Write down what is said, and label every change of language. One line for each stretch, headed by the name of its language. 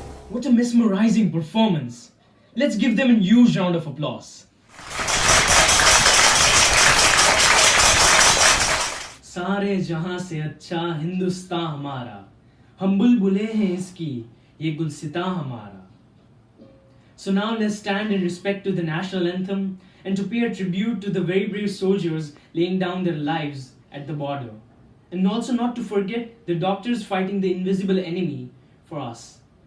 English: What a mesmerizing performance. Let's give them a huge round of applause.
Hindi: सारे जहां से अच्छा हिंदुस्तान हमारा, हम बुलबुले हैं इसकी, ये गुलसिता हमारा.
English: So now let's stand in respect to the national anthem and to pay a tribute to the very brave soldiers laying down their lives at the border. And also not to forget the doctors fighting the invisible enemy for us.